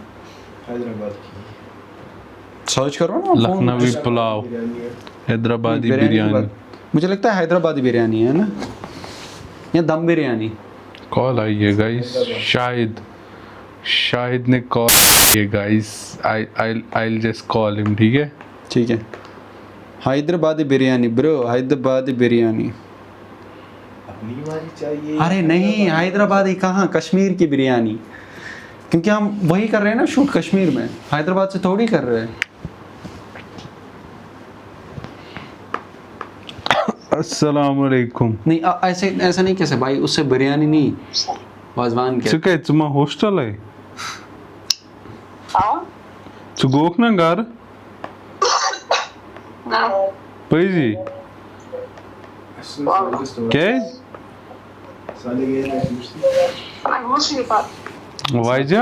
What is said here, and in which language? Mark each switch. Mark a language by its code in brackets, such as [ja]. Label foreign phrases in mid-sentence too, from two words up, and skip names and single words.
[hi] हैदराबाद की सर्च करो ना. लखनवी पुलाव हैदराबादी बिरयानी. मुझे लगता है हैदराबादी बिरयानी है ना या दम बिरयानी. कॉल आई है गाइस. शाहिद ने कॉल किया गाइस. [en] I'll just call him. [hi] ठीक है. हैदराबादी बिरयानी ब्रो. हैदराबादी बिरयानी अपनी वाली चाहिए. अरे नहीं हैदराबादी कहाँ कश्मीर की बिरयानी. क्योंकि हम वही कर रहे हैं ना शूट कश्मीर में. हैदराबाद से थोड़ी कर रहे हैं. [ar] अस्सलाम वालेकुम [hi] नहीं ऐसे ऐसा नहीं कैसे भाई, उससे बिरयानी नहीं, वाजवान क्या? [ks] छु काय छु मा हॉस्टल है [hi] हाँ [ks] छु गोक ना घर ना पैजी क्या [hi] साले गए ना दूसरी मैं घुस नहीं पाता [ks] वाइजा